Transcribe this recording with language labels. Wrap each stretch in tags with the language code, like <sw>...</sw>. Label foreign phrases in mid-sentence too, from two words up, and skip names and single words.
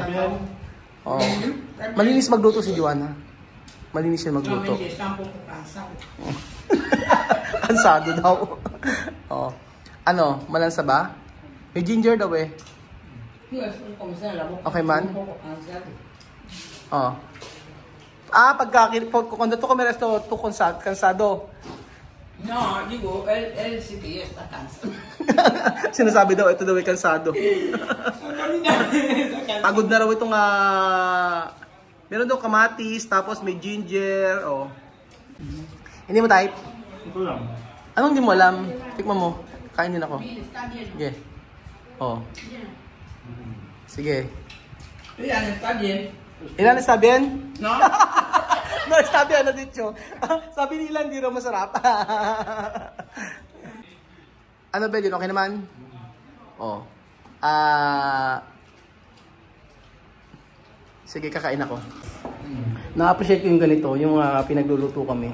<tl>Malinis magluto si Joanna. Malinis siya magluto. Kansado daw. Malansa ba? May ginger daw eh. Okay man?</tl> <es>Cuando tú comes esto, tú cansado. No, digo, él sí que ya está cansado.</es> <tl>Sinasabi daw, ito daw ay kansado. Pagod na raw itong meron daw kamatis, tapos may ginger, Hindi mo type? Ito lang. Anong hindi mo alam? Tikman mo. Kain din ako. Sige.</tl> <es>Sige. Ilan está bien? No? No, está bien,</es> <tl>ano dito? Sabi ni Ilan, hindi raw masarap. Ano ba din? Okay naman? Sige, kakain ako. Na-appreciate ko yung ganito, yung pinagluluto kami.</tl>